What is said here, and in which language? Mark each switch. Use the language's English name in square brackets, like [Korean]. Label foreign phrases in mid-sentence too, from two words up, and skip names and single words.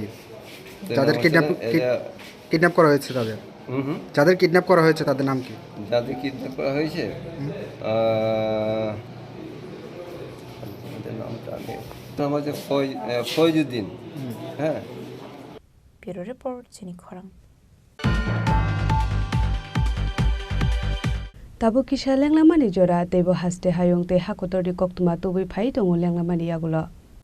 [Bangla] যাদের কিডন্যাপ করা হয়েছে তাদের যাদের কিডন্যাপ করা হয়েছে তাদের নাম কি? যাদের কিডন্যাপ করা হয়েছে নাম হচ্ছে ফয়জুদ্দিন। হ্যাঁ। ব্যুরো রিপোর্ট চিনি খরাং। [Kok Borok] Tabo kisha lenglamani jora tebo haste hayong te hakotor di koktuma tubi phai tongo lenglamani yagulo.